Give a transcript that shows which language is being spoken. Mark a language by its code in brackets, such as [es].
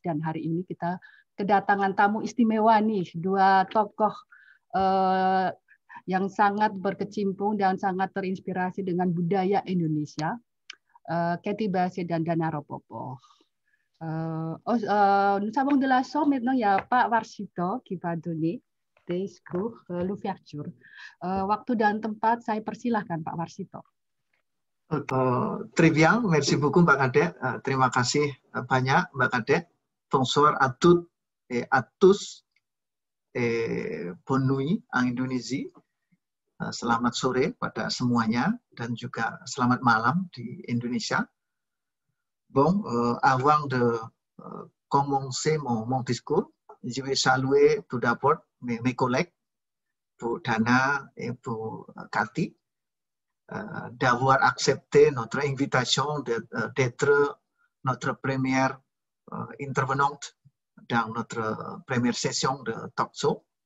[id] Dan hari ini kita kedatangan tamu istimewa nih, dua tokoh yang sangat berkecimpung dan sangat terinspirasi dengan budaya Indonesia. Cathy Bassé dan Dana Rapopov. [fr] Nous avons de la chance maintenant, il y a Pak Warsito qui va donner des cours l'ouverture. [id] Waktu dan tempat saya persilahkan Pak Warsito. [fr] Très bien, merci beaucoup Mbak Kadek. [id] Terima kasih banyak [fr] Mbak Kadek. Bonsoir à toutes et à tous. Bonne nuit en Indonésie. [id] Selamat sore pada semuanya dan juga selamat malam di Indonesia. [fr] Bon, avant de commencer mon discours, je vais saluer tout d'abord mes collègues, pour Dana et pour Cathy, d'avoir accepté notre invitation d'être notre première intervenante dans notre première session de talk show.